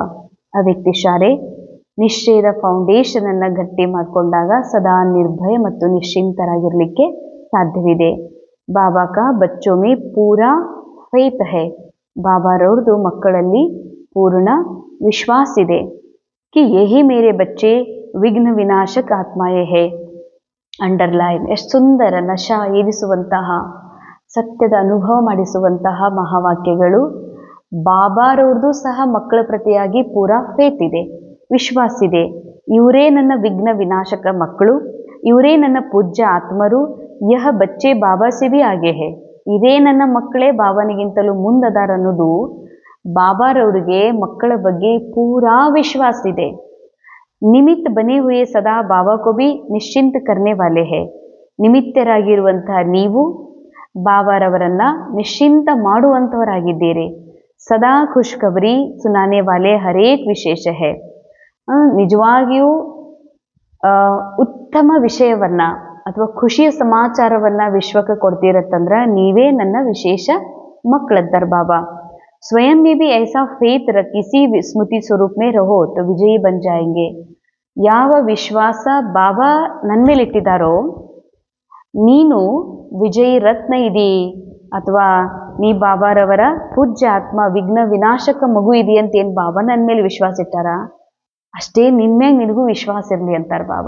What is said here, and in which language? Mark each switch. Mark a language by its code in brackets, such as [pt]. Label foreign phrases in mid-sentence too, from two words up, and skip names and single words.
[kn] ಅವ್ಯಕ್ತಿ ಶಾಲೆ ನಿಶ್ಚಯದ ಫೌಂಡೇಶನನ್ನು ಗಟ್ಟಿ ಮಾಡಿಕೊಂಡಾಗ ಸದಾ ನಿರ್ಭಯ ಮತ್ತು ನಿಶ್ಚಿಂತರಾಗಿರಲಿಕ್ಕೆ ಸಾಧ್ಯವಿದೆ. [hi] बाबा का बच्चों में पूरा फेथ है. [kn] ಬಾಬಾರವ್ರದ್ದು ಮಕ್ಕಳಲ್ಲಿ ಪೂರ್ಣ ವಿಶ್ವಾಸ ಇದೆ. [hi] कि यही मेरे बच्चे विघ्न विनाशक आत्माएं है. [kn] ಅಂಡರ್ಲೈನ್. ಎಷ್ಟು ಸುಂದರ ನಶಾ ಏರಿಸುವಂತಹ, ಸತ್ಯದ ಅನುಭವ ಮಾಡಿಸುವಂತಹ ಮಹಾವಾಕ್ಯಗಳು. ಬಾಬಾರವ್ರದ್ದು ಸಹ ಮಕ್ಕಳ ಪ್ರತಿಯಾಗಿ ಪೂರಾ ಫೇತ್ ಇದೆ, ವಿಶ್ವಾಸ ಇದೆ. ಇವರೇ ನನ್ನ ವಿಘ್ನ ವಿನಾಶಕ ಮಕ್ಕಳು, ಇವರೇ ನನ್ನ ಪೂಜ್ಯ ಆತ್ಮರು. [hi] यह बच्चे बाबा से भी आगे हैं. [kn] ಇದೇ ನನ್ನ ಮಕ್ಕಳೇ ಬಾಬಾನಿಗಿಂತಲೂ ಮುಂದದಾರ ಅನ್ನೋದು ಬಾಬಾರವ್ರಿಗೆ ಮಕ್ಕಳ ಬಗ್ಗೆ ಪೂರಾ ವಿಶ್ವಾಸ ಇದೆ. [hi] निमित्त बने हुए सदा बाबा को भी निश्चिंत करने वाले हैं. [kn] ನಿಮಿತ್ತರಾಗಿರುವಂತಹ ನೀವು ಬಾಬಾರವರನ್ನ ನಿಶ್ಚಿಂತ ಮಾಡುವಂತವರಾಗಿದ್ದೀರಿ. [hi] सदा खुशखबरी सुनाने वाले हरेक विशेष हैं. [kn] ನಿಜವಾಗಿಯೂ ಉತ್ತಮ ವಿಷಯವನ್ನ ಅಥವಾ ಖುಷಿಯ ಸಮಾಚಾರವನ್ನ ವಿಶ್ವಕ್ಕೆ ಕೊಡ್ತಿರತ್ತಂದ್ರ ನೀವೇ ನನ್ನ ವಿಶೇಷ ಮಕ್ಕಳದ್ದಾರ ಬಾಬಾ. [hi] स्वयं में भी ऐसा फेथ रख किसी स्मृति स्वरूप में रहो तो विजयी बन जाएंगे. [kn] ಯಾವ ವಿಶ್ವಾಸ ಬಾಬಾ ನನ್ನ ಮೇಲೆ ಇಟ್ಟಿದ್ದಾರೋ ನೀನು ವಿಜಯಿ ರತ್ನ ಇದಿ ಅಥವಾ ನೀ ಬಾಬಾರವರ ಪೂಜ್ಯ ಆತ್ಮ ವಿಘ್ನ ವಿನಾಶಕ ಮಗು ಇದಿ ಅಂತ ಏನು ಬಾಬಾ ನನ್ನ ಮೇಲೆ ವಿಶ್ವಾಸ ಇಟ್ಟಾರ ಅಷ್ಟೇ ನಿನ್ಮ್ಯಾಗ ನಿನಗೂ ವಿಶ್ವಾಸ ಇರಲಿ ಅಂತಾರೆ ಬಾಬಾ.